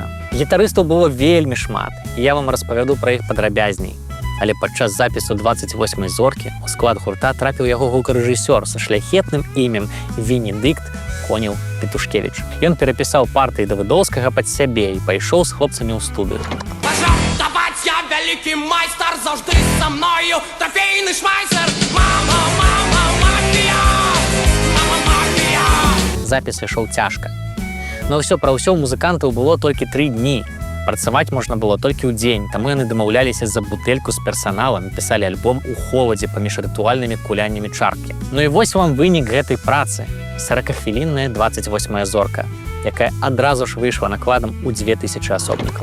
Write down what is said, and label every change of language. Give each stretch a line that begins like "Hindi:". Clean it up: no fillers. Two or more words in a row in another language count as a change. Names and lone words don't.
Belarusian: Гітарыстаў было вельмі шмат, і я вам распавяду пра іх падрабязней. Але падчас запісу 28-й зоркі у склад гурта трапіў яго гукарэжысёр са шляхетным імем Венедыкт Конеў-Петушкевіч. Ён перапісаў партыі Давыдоўскага пад сябе і пайшоў з хлопцамі ў студыю.
Ukrainian: Пожалуйста, я великий майстер, завжди
Russian: со мною трофейный
Ukrainian: шмайсер. Мама, мама, мафія! Мама, мафія!
Belarusian: Запіс ішоў цяжка. Но ўсё пра ўсё ў музыкантаў было толькі 3 дні. Працаваць можна было толькі ў дзень, таму яны дамаўляліся за бутэльку з персаналам, пісалі альбом у холадзе паміж рытуальнымі куляннямі чаркі. Ну і вось вам вынік гэтай працы. 40-хвілінная 28-я зорка, якая адразу ж выйшла накладам у 2000 асобнікаў.